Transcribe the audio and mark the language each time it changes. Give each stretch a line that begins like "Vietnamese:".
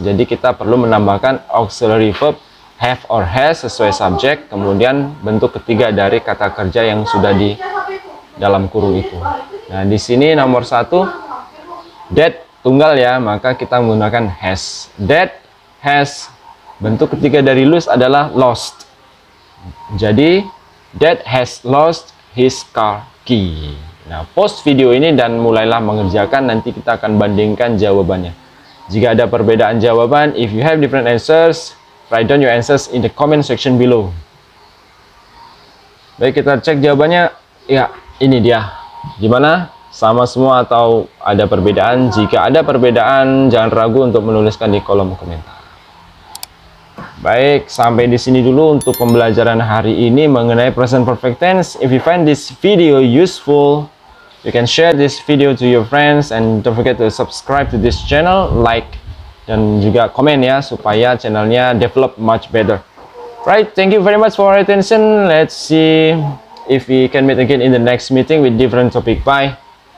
Indonesian: Jadi kita perlu menambahkan auxiliary verb have or has sesuai subjek, kemudian bentuk ketiga dari kata kerja yang sudah di dalam kurung itu. Nah, di sini nomor 1 dad tunggal ya, maka kita menggunakan has. Dad has. Bentuk ketiga dari lose adalah lost. Jadi
English: dad has lost his car key.
Indonesian: Nah, post video ini dan mulailah mengerjakan, nanti kita akan bandingkan jawabannya. Jika ada perbedaan jawaban,
English: if you have different answers, write down your answers in the comment section below.
Indonesian: Baik, kita cek jawabannya. Ya, ini dia. Gimana? Sama semua atau ada perbedaan? Jika ada perbedaan, jangan ragu untuk menuliskan di kolom komentar. Baik, sampai di sini dulu untuk pembelajaran hari ini mengenai present perfect tense.
English: If you find this video useful, you can share this video to your friends and don't forget to subscribe to this channel, like
Indonesian: dan juga komen ya supaya channelnya
English: develop much better. Right, thank you very much for your attention. Let's see if we can meet again in the next meeting with different topic. Bye.